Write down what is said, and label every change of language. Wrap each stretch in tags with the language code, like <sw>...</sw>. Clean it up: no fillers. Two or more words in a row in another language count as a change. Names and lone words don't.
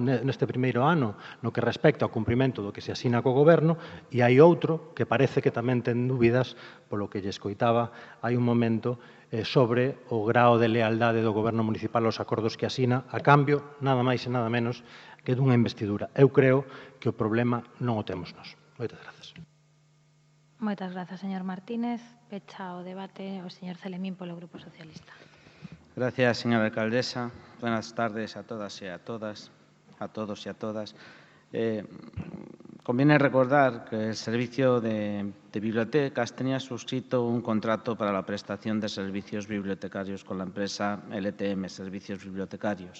<gl>ano no que respecta ao cumprimento do que se asina co Goberno, e hai outro que parece que tamén ten dúbidas, polo que lle escoitaba hai un momento, sobre o grao de lealdade do Goberno municipal aos acordos que asina, a cambio, nada máis e nada menos, que dunha investidura. Eu creo que o problema non o temos nós. Moitas grazas. Moitas grazas, señor Martínez. Pecha o debate o señor Celemín polo Grupo Socialista.</gl> <es>Gracias, señora alcaldesa. Buenas tardes a todas y a todas, a todos y a todas. Conviene recordar que el servicio de bibliotecas tenía suscrito un contrato para la prestación de servicios bibliotecarios con la empresa LTM, Servicios Bibliotecarios.</es>